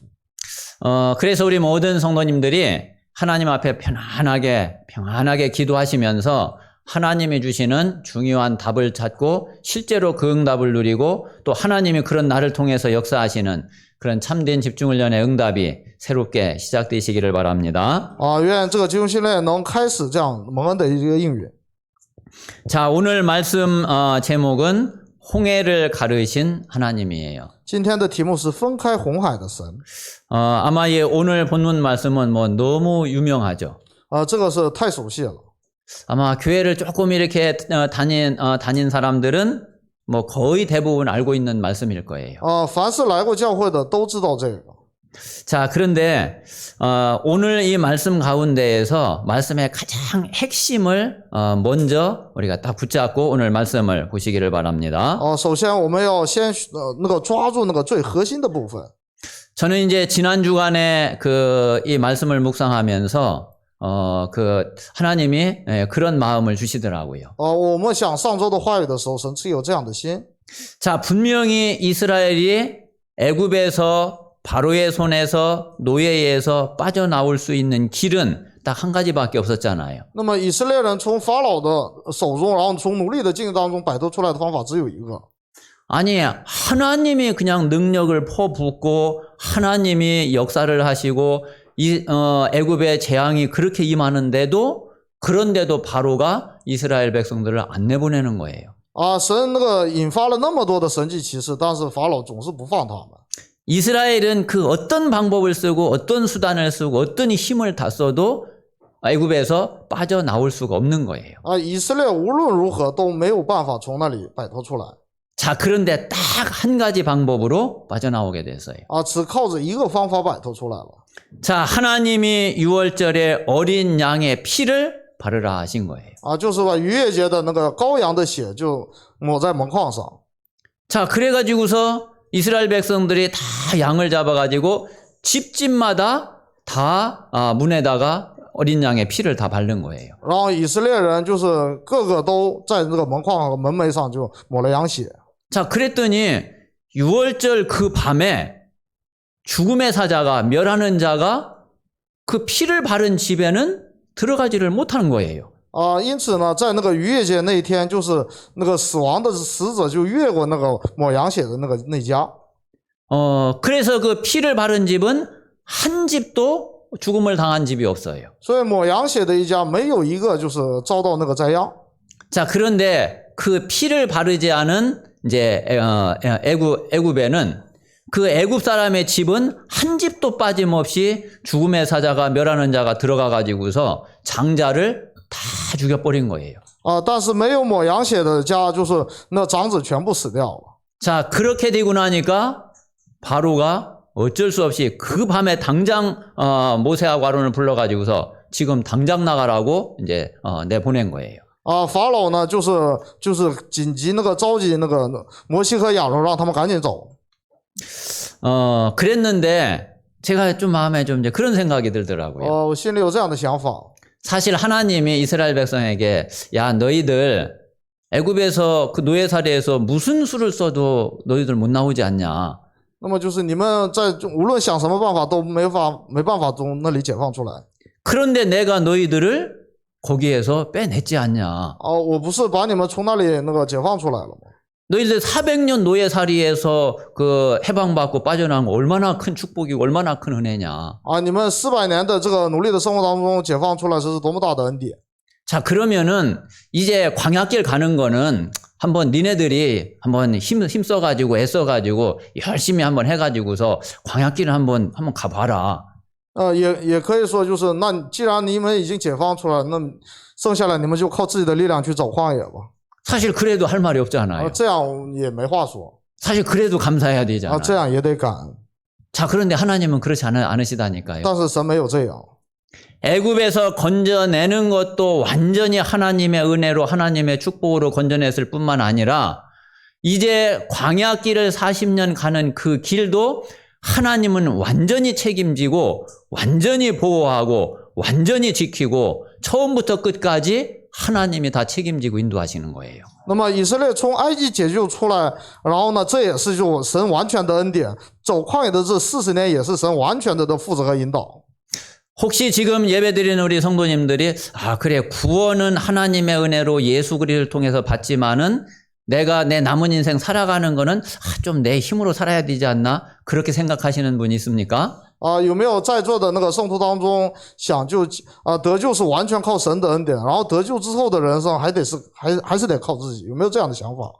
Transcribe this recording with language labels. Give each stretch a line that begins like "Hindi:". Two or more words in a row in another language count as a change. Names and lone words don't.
Korean: 그래서 우리 모든 성도님들이 하나님 앞에 평안하게 기도하시면서 하나님이 주시는 중요한 답을 찾고 실제로 그 응답을 누리고 또 하나님이 그런 나를 통해서 역사하시는 그런 참된 집중훈련의 응답이 새롭게 시작되시기를 바랍니다.
Chinese: 愿这个集中训练能开始这样蒙恩的一个应允。
Korean: 자, 오늘 말씀 제목은 홍해를 가르신 하나님이에요.
Chinese: 今天的题目是分开红海的神。
Korean: 아마 오늘 본문 말씀은 뭐 너무 유명하죠.
Chinese: 这个是太熟悉了。
Korean: 아마 교회를 조금 이렇게 다닌 사람들은 뭐 거의 대부분 알고 있는 말씀일 거예요.
Chinese: 凡是来过教会的都知道这个。
Korean: 자, 그런데 오늘 이 말씀 가운데에서 말씀의 가장 핵심을 먼저 우리가 딱 붙잡고 오늘 말씀을 보시기를 바랍니다.
Chinese: 首先我们要先抓住那个最核心的部分。
Korean: 저는 이제 지난 주간에 이 말씀을 묵상하면서 그 하나님이 그런 마음을 주시더라고요.
Chinese: 我们想上周的话语的时候，神赐有这样的心。
Korean: 자, 분명히 이스라엘이 애굽에서 바로의 손에서 노예에서 빠져나올 수 있는 길은 딱 한 가지밖에 없었잖아요.
Chinese: 那么以色列人从法老的手中，然后从奴隶的境当中摆脱出来的方法只有一个。
Korean: 아니, 하나님이 그냥 능력을 퍼붓고 하나님이 역사를 하시고 애굽의 재앙이 그렇게 임하는데도 그런데도 바로가 이스라엘 백성들을 안 내보내는 거예요.
Chinese: 神引发了那么多的神迹奇事，但是法老总是不放他们。
Korean: 이스라엘은 그 어떤 방법을 쓰고 어떤 수단을 쓰고 어떤 힘을 다 써도 애굽에서 빠져나올 수가 없는 거예요.
Chinese: 以色列无论如何都没有办法从那里摆脱出来。
Korean: 자, 그런데 딱 한 가지 방법으로 빠져나오게 됐어요.
Chinese: 只靠着一个方法摆脱出来了。
Korean: 자, 하나님이 유월절에 어린 양의 피를 바르라 하신 거예요.
Chinese: 就是把逾越节的那个羔羊的血就抹在门框上。
Korean: 자, 그래가지고서 이스라엘 백성들이 다 양을 잡아가지고 집집마다 다 문에다가 어린 양의 피를 다 바른 거예요.
Chinese: 然后以色列人就是个个都在那个门框和门楣上就抹了羊血。
Korean: 자, 그랬더니 유월절 그 밤에 죽음의 사자가 멸하는 자가 그 피를 바른 집에는 들어가지를 못하는 거예요.
Chinese: 因此呢，在那个逾越节那一天，就是那个死亡的使者就越过那个抹羊血的那家。
Korean: 그래서 그 피를 바른 집은 한 집도 죽음을 당한 집이 없어요.
Chinese: 所以抹羊血的一家没有一个就是遭到那个灾殃。
Korean: 자, 그런데 그 피를 바르지 않은 이제 애굽에는 그 애굽 사람의 집은 한 집도 빠짐없이 죽음의 사자가 멸하는 자가 들어가 가지고서 장자를 다 죽여버린 거예요.
Chinese: 但是没有抹羊血的家，就是那长子全部死掉了。
Korean: 자, 그렇게 되고 나니까 바로가 어쩔 수 없이 그 밤에 당장 모세하고 아론을 불러가지고서 지금 당장 나가라고 이제 내보낸 거예요.
Chinese: 法老呢，就是紧急那个召集那个摩西和亚伦，让他们赶紧走。
Korean: 그랬는데 제가 좀 마음에 좀 이제 그런 생각이 들더라고요.
Chinese: 我心里有这样的想法。
Korean: 사실 하나님이 이스라엘 백성에게 야 너희들 애굽에서 그 노예살이에서 무슨 수를 써도 너희들 못 나오지 않냐.
Chinese: 那么就是你们在无论想什么办法都没办法从那里解放出来。
Korean: 그런데 내가 너희들을 거기에서 빼냈지 않냐.
Chinese: 我不是把你们从那里那个解放出来了吗？
Korean: 너희들 400년 노예살이에서 그 해방받고 빠져나온 거 얼마나 큰 축복이고 얼마나 큰 은혜냐.
Chinese: 你们400年的这个努力的生活当中解放出来，这是多么大的恩典。
Korean: 자, 그러면은 이제 광야길 가는 거는 한번 니네들이 한번 힘써가지고 애써가지고 열심히 한번 해가지고서 광야길을 한번 가봐라.
Chinese: 也可以说就是那既然你们已经解放出来，那剩下来你们就靠自己的力量去走旷野吧。
Korean: 사실 그래도 할 말이 없잖아요.
Chinese: 这样也没话说。
Korean: 사실 그래도 감사해야 되잖아요.
Chinese: 这样也得感恩。
Korean: 자, 그런데 하나님은 그렇지 않으시다니까요.
Chinese: 但是神没有这样。
Korean: 애굽에서 건져내는 것도 완전히 하나님의 은혜로 하나님의 축복으로 건져냈을 뿐만 아니라 이제 광야길을 40년 가는 그 길도 하나님은 완전히 책임지고 완전히 보호하고 완전히 지키고 처음부터 끝까지 하나님이 다 책임지고 인도하시는 거예요.
Chinese: 那么以色列从埃及解救出来，然后呢，这也是就神完全的恩典。走旷野的这40年也是神完全的负责和引导。
Korean: 혹시 지금 예배드리는 우리 성도님들이 그래 구원은 하나님의 은혜로 예수 그리스도를 통해서 받지만은 내가 내 남은 인생 살아가는 거는 좀 내 힘으로 살아야 되지 않나 그렇게 생각하시는 분이 있습니까?
Chinese: 有没有在座的那个圣徒当中想得救是完全靠神的恩典，然后得救之后的人生还是得靠自己，有没有这样的想法？